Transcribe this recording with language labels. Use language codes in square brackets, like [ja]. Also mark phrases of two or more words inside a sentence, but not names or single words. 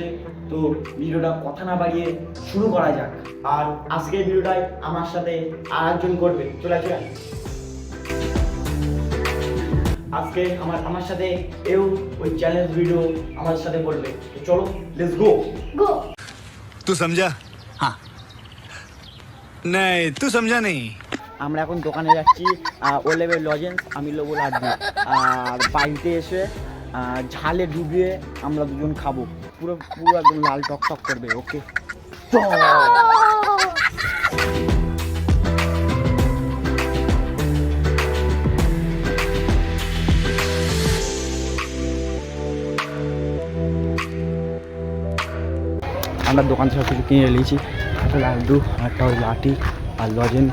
[bn] তো ভিডিওটা কথা না বাড়িয়ে শুরু করা যাক। আর আজকের ভিডিওটায় আমার সাথে আরেকজন করবে, চলে আসে। আজকে আমার সাথে এও ওই চ্যালেঞ্জ ভিডিও আমার সাথে করবে। তো চলো, [en] let's go [bn] गो [hi] तू समझा? हाँ नहीं तू समझा नहीं। [bn] আমরা এখন দোকানে যাচ্ছি, ও লেভেল লজেন্স, আমি লোবো লাড্ডু। আর বাড়িতে এসে ঝালে ডুবিয়ে আমরা দুজন খাবো, পুরো পুরো একদম লাল টক টক করবে। ওকে, আমরা দোকান থেকে কিছু কিনে নিয়েছি, একটা লাড্ডু, একটা ওই লাঠি আর লজেন্স।